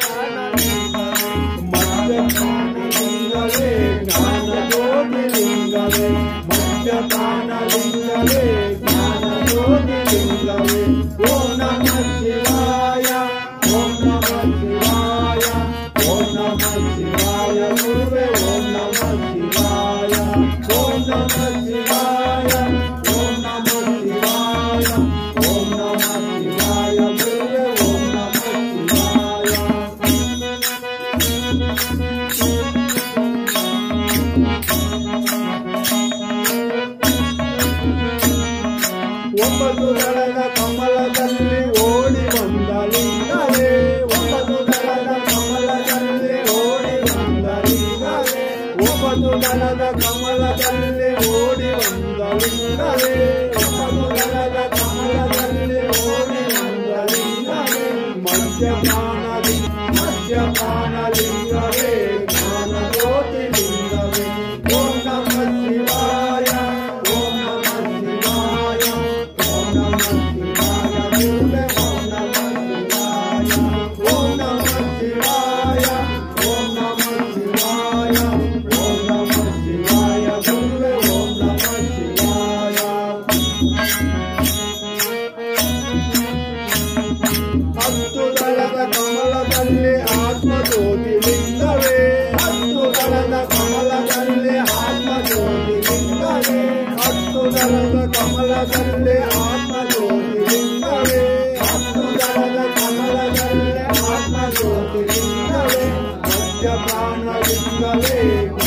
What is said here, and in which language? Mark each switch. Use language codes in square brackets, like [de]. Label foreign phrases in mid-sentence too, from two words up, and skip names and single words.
[kn] ಪ್ರಾಣಲಿಂಗವೇ ಜ್ಞಾನ ಜ್ಯೋತಿ ಲಿಂಗವೇ ಮಧ್ಯ ಪ್ರಾಣಲಿಂಗವೇ ಜ್ಞಾನ ಜ್ಯೋತಿ ಲಿಂಗವೇ [sa] ಓಂ ನಮಃ ಶಿವಾಯ ಓಂ ನಮಃ ಶಿವಾಯ ಓಂ ನಮಃ ಶಿವಾಯ [kn] ಗುರುವೇ [sa] ಓಂ ನಮಃ ಶಿವಾಯ ಓಂ ನಮಃ ಶಿವಾಯ ಓಂ ನಮಃ ಶಿವಾಯ ಓಂ ನಮಃ ಶಿವಾಯ [kn] ಗುರುವೇ [sa] ಓಂ ನಮಃ ಶಿವಾಯ [kn] ಒಂಬತ್ತು ದಳದ ಕಮಲದಲ್ಲಿ ಓಡಿ ಬಂದ ಲಿಂಗವೇ ಒಂಬತ್ತು ದಳದ ಕಮಲದಲ್ಲಿ ಓಡಿ ಬಂದ ಲಿಂಗವೇ ಒಂಬತ್ತು ದಳದ ಕಮಲದಲ್ಲಿ ಓಡಿ ಬಂದ ಲಿಂಗವೇ ಒಂಬತ್ತು ದಳದ ಕಮಲದಲ್ಲಿ ಓಡಿ ಬಂದ ಲಿಂಗವೇ ಮಧ್ಯ ಪ್ರಾಣಲಿಂಗವೇ ಜ್ಞಾನ ಜ್ಯೋತಿ ಲಿಂಗವೇ [sa] ಓಂ ನಮಃ ಶಿವಾಯ ಓಂ ನಮಃ ಶಿವಾಯ ಓಂ ನಮಃ ಶಿವಾಯ [kn] ಗುರುವೇ [sa] ಓಂ ನಮಃ ಶಿವಾಯ ಓಂ ನಮಃ ಶಿವಾಯ ಓಂ ನಮಃ ಶಿವಾಯ ಓಂ ನಮಃ ಶಿವಾಯ [kn] ಗುರುವೇ [sa] ಓಂ ನಮಃ ಶಿವಾಯ [kn] ಹತ್ತು ದಳದ ಕಮಲದಲ್ಲಿ ಆತ್ಮಜ್ಯೋತಿ ಲಿಂಗವೇ ಹತ್ತು ದಳದ ಕಮಲದಲ್ಲಿ ಆತ್ಮಜ್ಯೋತಿ ಲಿಂಗವೇ ಹತ್ತು ದಳದ ಕಮಲದಲ್ಲಿ ಆತ್ಮಜ್ಯೋತಿ ಲಿಂಗವೇ ಹತ್ತು ದಳದ ಕಮಲದಲ್ಲಿ ಆತ್ಮಜ್ಯೋತಿ ಲಿಂಗವೇ ಮಧ್ಯ ಪ್ರಾಣಲಿಂಗವೇ